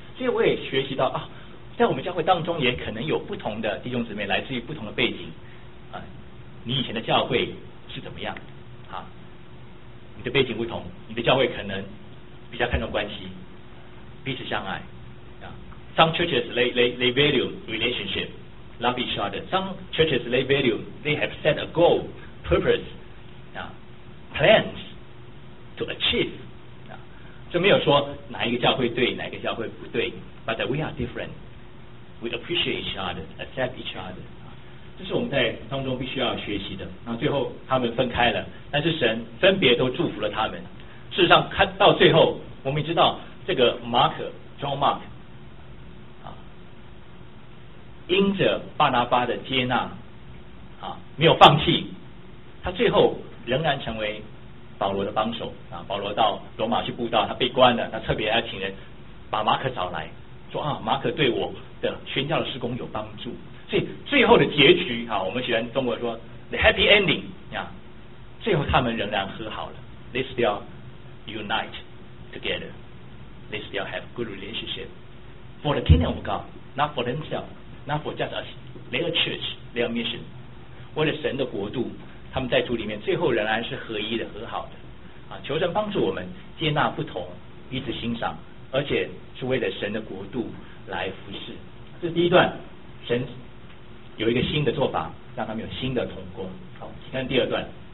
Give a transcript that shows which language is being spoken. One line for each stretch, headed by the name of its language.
Chinese: 所以我也学习到啊，在我们教会当中也可能有不同的弟兄姊妹来自于不同的背景啊。你以前的教会是怎么样啊？你的背景不同，你的教会可能比较看重关系，彼此相爱啊。
English: Some churches they value relationship, love each other. Some churches they value they have set a goal, purpose, 啊 plans to achieve 啊。
Chinese: 这没有说哪一个教会对，哪一个教会不对。
English: But we are different. We appreciate each other, accept each other.
Chinese: 这是我们在当中必须要学习的。那最后他们分开了，但是神分别都祝福了他们。事实上看到最后，我们知道这个马可 John Mark 啊，因着巴拿巴的接纳，啊，没有放弃，他最后仍然成为保罗的帮手啊。保罗到罗马去布道，他被关了，他特别要请人把马可找来，说啊，马可对我的宣教的事工有帮助。所以最后的结局啊，我们喜欢中国说
English: the happy ending
Chinese: 啊，最后他们仍然和好了 ，
English: they still unite together。 They still have good relationship for the kingdom of God, not for themselves, not for just us. Their church, their mission.
Chinese: 为了神的国度，他们在主里面最后仍然是合一的、和好的。啊，求神帮助我们接纳不同，彼此欣赏，而且是为了神的国度来服侍。这是第一段，神有一个新的做法，让他们有新的同工。好，请看第二段。